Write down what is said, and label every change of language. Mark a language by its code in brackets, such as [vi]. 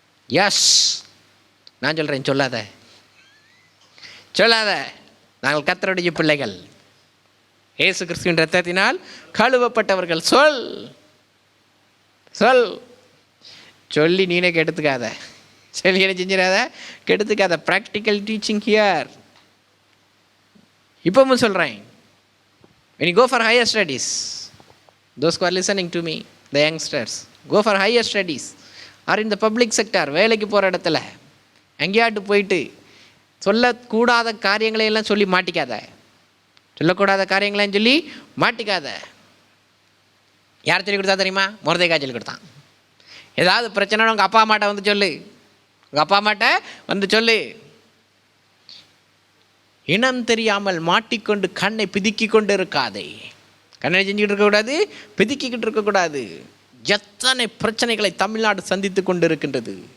[ta] S, நான் சொல்கிறேன், சொல்லாத சொல்லாத, நாங்கள் கர்த்தருடைய பிள்ளைகள், இயேசு கிறிஸ்துவின் இரத்தத்தினால் கழுவப்பட்டவர்கள். சொல் சொல் சொல்லி நீனே கெடுத்துக்காத, சொல்லி என்ன செஞ்சிடாத, கெடுத்துக்காத. [en] Practical teaching here. [ta] இப்பவும் சொல்கிறேன், [en] when you go for higher studies, those who are listening to me, the youngsters, go for higher studies or in the public sector, [ta] வேலைக்கு போகிற இடத்துல எங்கேயாட்டு போயிட்டு சொல்லக்கூடாத காரியங்களையெல்லாம் சொல்லி மாட்டிக்காத, [en] சொல்லக்கூடாத காரியங்களையும் சொல்லி மாட்டிக்காத. [ta] யார் சொல்லி கொடுத்தா தெரியுமா? மொர்தெகாய் சொல்லி கொடுத்தான். ஏதாவது பிரச்சனை உங்கள் அப்பா அம்மாட்ட வந்து சொல்லு, உங்கள் அப்பா அம்மாட்ட வந்து சொல்லு. இனம் தெரியாமல் மாட்டிக்கொண்டு கண்ணை பிதுக்கி கொண்டு இருக்காதே. கண்ணை செஞ்சுக்கிட்டு இருக்கக்கூடாது, பிதுக்கிக்கிட்டு இருக்கக்கூடாது. எத்தனை பிரச்சனைகளை தமிழ்நாடு சந்தித்து கொண்டு இருக்கின்றது.